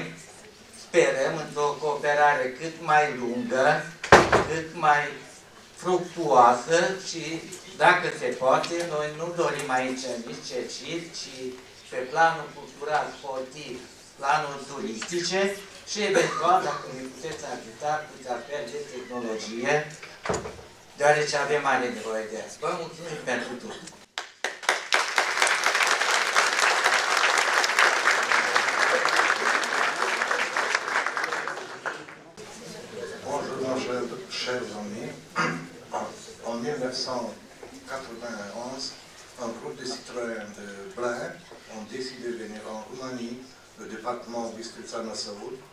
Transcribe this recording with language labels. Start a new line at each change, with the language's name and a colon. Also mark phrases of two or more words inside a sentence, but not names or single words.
Romanian: Sperăm într-o cooperare cât mai lungă, cât mai fructuoasă și, dacă se poate, noi nu dorim aici nici cerciri, ci pe planul cultural, sportiv, planuri turistice și, eventual, dacă ne puteți ajuta cu transfer de tehnologie, deoarece avem mare nevoie de asta. Vă mulțumim pentru tot!
French: Chers amis, en 1991, un groupe de citoyens de Blen ont décidé de venir en Roumanie, le département Bistrița-Năsăud,